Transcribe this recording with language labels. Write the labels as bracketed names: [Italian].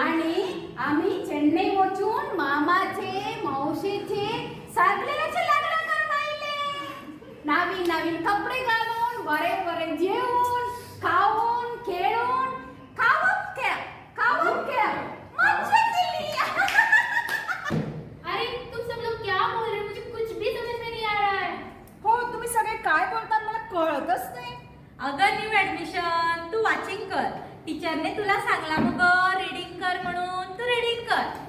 [Marathi] आणि आम्ही चेन्नई वचून मामाचे मावशीचे सगळ्याचे लग्न करून आयले. नवीन कपडे घालून बरे जेवून खाऊन खेळून खावप खेळ मज्जा केली. [Hindi] अरे तुम सब लोग क्या बोल रहे हो? मुझे कुछ भी समझ में नहीं आ रहा है. [Marathi] हो तुम्ही सगळे काय बोलतात मला कळतच नाही. अगं न्यू ऍडमिशन, तू वाचिंग कर. टीचरने तुला सांगला मग रीडिंग कर म्हणून, तू रीडिंग कर.